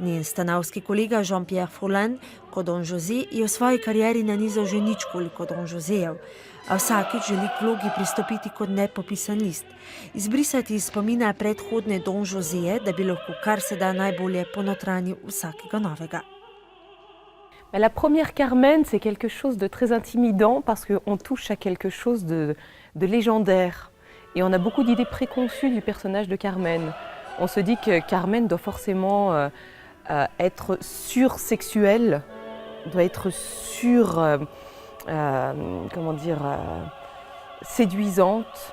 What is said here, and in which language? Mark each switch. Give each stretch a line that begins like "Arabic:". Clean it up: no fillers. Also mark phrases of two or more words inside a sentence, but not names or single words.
Slovenian: Njen stanovski kolega Jean-Pierre Furlan, kot Don José, je v svoji karieri nanizal že nič koliko Don Joséjev, a vsakič želi k vlogi pristopiti kot nepopisan list, izbrisati iz spomina predhodne Don Joséje, da bi lahko kar se da najbolje ponotranil vsakega novega.
French: La première Carmen, c'est quelque chose de très intimidant parce qu'on touche à quelque chose de légendaire. Et on a beaucoup d'idées préconçues du personnage de Carmen. On se dit que Carmen doit forcément être sursexuelle, doit être séduisante.